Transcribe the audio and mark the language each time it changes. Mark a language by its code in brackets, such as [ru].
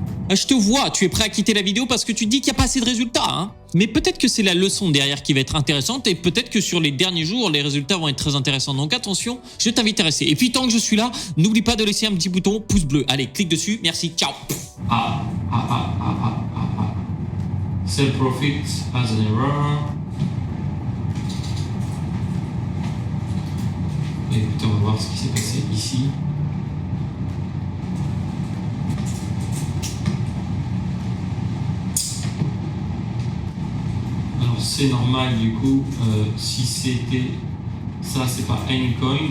[fr] Je te vois, tu es prêt à quitter la vidéo parce que tu dis qu'il n'y a pas assez de résultats. Hein. Mais peut-être que c'est la leçon derrière qui va être intéressante et peut-être que sur les derniers jours, les résultats vont être très intéressants. Donc attention, je t'invite à rester. Et puis tant que je suis là, n'oublie pas de laisser un petit bouton pouce bleu. Allez, clique dessus. Merci, ciao. [en] Sell profit has an error. [fr] Et écoutez, on va voir ce qui s'est passé ici. Alors c'est normal du coup, si c'était ça, c'est pas Anycoin.